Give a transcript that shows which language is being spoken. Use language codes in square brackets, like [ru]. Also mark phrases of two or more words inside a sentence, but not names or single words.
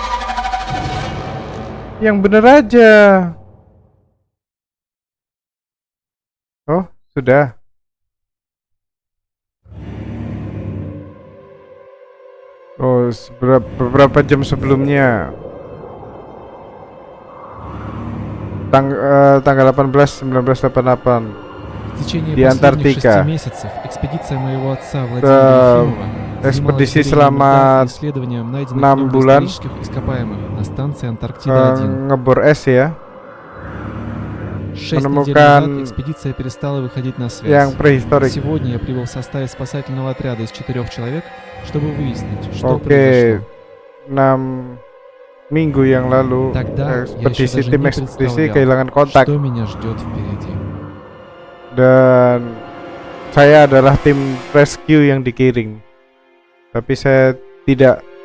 [id] Yang bener aja. Oh, sudah. Oh, beberapa jam sebelumnya. Tanggal 18 1988 [ru] В течение [id] di [ru] последних 6 [id] Antartika. [ru] месяцев экспедиция моего отца Владимира Ефимова [id] Ekspedisi [ru] занималась [id] selama [ru] исследованием найденных 6 мною [id] bulan [ru] исторических ископаемых на станции Антарктида-1. [id] ngebor es ya, [ru] 6 недель [id] menemukan [ru] назад экспедиция перестала выходить на [id] yang [ru] связь. [id] prehistorik. [ru] Сегодня я прибыл в составе спасательного отряда из 4 человек, чтобы выяснить, что [id] Oke, [ru] произошло. [id] 6 minggu yang lalu [ru] Тогда я еще [id] ekspedisi [ru] даже [id] tim [ru] не [id] ekspedisi [ru] представлял, [id] kehilangan kontak, [ru] что меня ждет впереди. [id] dan saya adalah tim rescue yang dikirim. Tapi saya tidak